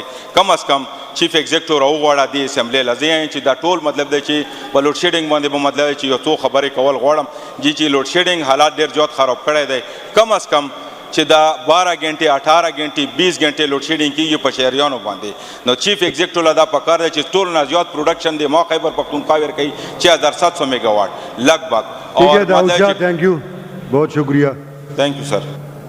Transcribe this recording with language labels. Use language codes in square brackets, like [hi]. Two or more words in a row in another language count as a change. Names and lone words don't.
[ps] کم از کم [en] chief executive [ps] راوغواړه دې اسمبلۍ له, زه یم چې دا ټول مطلب دی چې په [en] load shedding [ps] باندې به مطلب چې یو څو خبرې کول غواړم چې لوډ شیډینګ حالات ډېر زیات خراب کړی دی. کم از کم چې دا [ur] 12 گھنٹے 18 گھنٹے 20 گھنٹے [en] load shedding [ps] کېږي په شهریانو باندې, نو چیف ایگزیکټیو له دا پکار دی چې ټول نه زیات پروډکشن دی ما خیبر پختونخوا ورکوي 6700 [ur] میگا واٹ لگ بھگ. ٹھیک ہے داؤد شاہ, [en] thank you, [ur] بہت شکریہ. [en] thank you sir.